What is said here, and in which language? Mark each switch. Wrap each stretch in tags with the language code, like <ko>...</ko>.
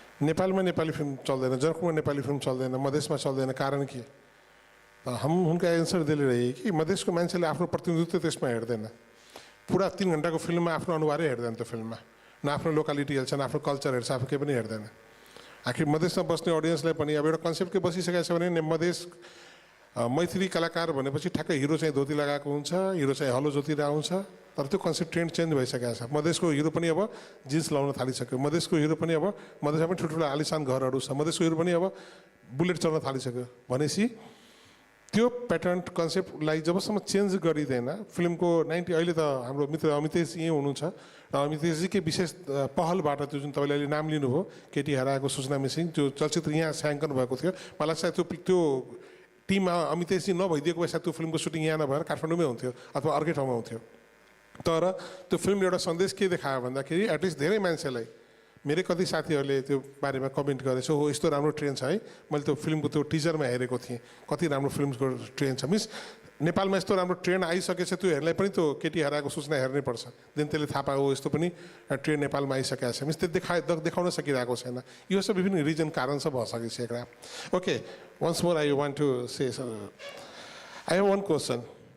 <ne>नेपाल में नेपाली फिल्म चल्दैन जनकपुर में नेपाली फिल्म चल्दैन मधेस में चल्दैन</ne> <mai>कारण के तो हम उनका आंसर दिले रहे कि</mai> <ne>मधेस को मान्छेले आफ्नो प्रतिनिधित्व त्यसमा हेर्दैन पूरा 3 घंटा को फिल्म में आफ्नो अनुहारै हेर्दैन त्यो फिल्ममा न आफ्नो लोकालिटी हेर्छ न आफ्नो कल्चर हेर्छ आफू केही पनि हेर्दैन आखिर मधेसमा बस्ने अडियन्सलाई पनि अब एउटा कन्सेप्ट के बसिसकेको छ भने मधेस मैथिली कलाकार भनेपछि ठ्याक्कै हिरो चाहिँ धोती लगाएको हुन्छ, हिरो चाहिँ हलो जोतिर आउँछ, तर त्यो कन्सेप्ट ट्रेन्ड चेन्ज भइसकेको छ। मधेसको हिरो पनि अब जिन्स लाउन थालिसक्यो, मधेसको हिरो पनि अब मधेसमा पनि ठुल्ठुलो आलिसान घरहरू छ, मधेसको हिरो पनि अब बुलेट चल्न थालिसक्यो। भनेपछि त्यो प्याटर्न कन्सेप्टलाई जबसम्म चेन्ज गरिँदैन फिल्मको 90 अहिले त हाम्रो मित्र अमितेश यहीँ हुनुहुन्छ र अमितेशजीकै विशेष पहलबाट त्यो जुन तपाईँले अहिले नाम लिनुभयो केटी हराएको सूचना मिसिङ त्यो चलचित्र यहाँ छायाङ्कन भएको थियो। मलाई लाग्छ त्यो टिममा अमितेशजी नभइदिएको भए सायद त्यो फिल्मको सुटिङ यहाँ नभएर काठमाडौँमै हुन्थ्यो अथवा अर्कै ठाउँमा हुन्थ्यो। तर त्यो फिल्मले एउटा सन्देश के देखायो भन्दाखेरि एटलिस्ट धेरै मान्छेलाई मेरै कति साथीहरूले त्यो बारेमा कमेन्ट गरेछ, हो यस्तो राम्रो ट्रेन छ है, मैले त्यो फिल्मको त्यो टिजरमा हेरेको थिएँ, कति राम्रो फिल्मको ट्रेन छ। मिन्स नेपालमा यस्तो राम्रो ट्रेन आइसकेछ त्यो हेर्नलाई पनि त्यो केटी हराएको सूचना हेर्नै पर्छ, देन त्यसले थाहा पायो यस्तो पनि ट्रेन नेपालमा आइसकेको छ। मिन्स त्यो देखाउन सकिरहेको छैन, यो सब विभिन्न रिजन कारण सब भइसकेको छ।</ne> <en>Okay, once more I want to say I have one question.</en>